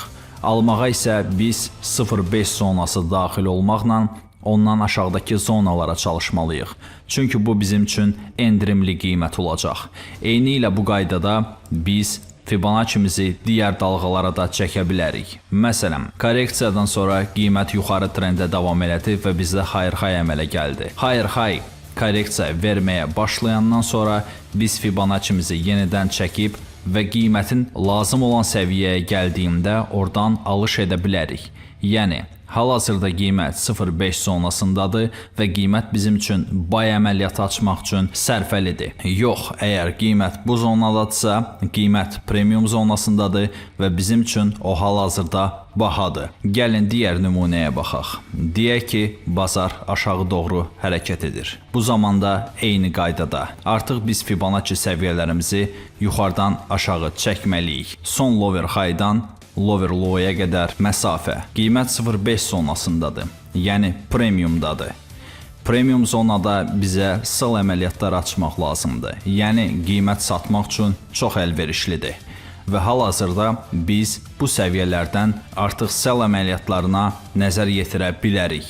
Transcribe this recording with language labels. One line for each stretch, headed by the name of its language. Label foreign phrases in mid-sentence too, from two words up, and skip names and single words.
Azerbaijani: Almağa isə biz 0.5 zonası daxil olmaqla ondan aşağıdakı zonalara çalışmalıyıq. Çünki bu bizim üçün endirimli qiymət olacaq. Eyni ilə bu qaydada biz Fibonacci-mizi digər dalğalara da çəkə bilərik. Məsələn, korreksiyadan sonra qiymət yuxarı trendə davam elədi və bizdə
English: higher high
Azerbaijani: əmələ gəldi.
English: Higher high
Azerbaijani: korreksiya verməyə başlayandan sonra biz Fibonacci-mizi yenidən çəkib və qiymətin lazım olan səviyyəyə gəldiyində oradan alış edə bilərik. Yəni, hal-hazırda qiymət 0.5 zonasındadır və qiymət bizim üçün buy əməliyyatı açmaq üçün sərfəlidir. Yox, əgər qiymət bu zonadadırsa, qiymət premium zonasındadır və bizim üçün o hal-hazırda bahadır. Gəlin digər nümunəyə baxaq. Deyək ki, bazar aşağı doğru hərəkət edir. Bu zamanda eyni qaydada. Artıq biz Fibonacci səviyyələrimizi yuxarıdan aşağı çəkməliyik. Son
English: lower high-
Azerbaijani: dan
English: lower low-
Azerbaijani: ya qədər məsafə. Qiymət 0.5 zonasındadır, yəni premiumdadır. Premium zonada bizə sell əməliyyatları açmaq lazımdır, yəni qiymət satmaq üçün çox əlverişlidir. Və hal-hazırda biz bu səviyyələrdən artıq sell əməliyyatlarına nəzər yetirə bilərik.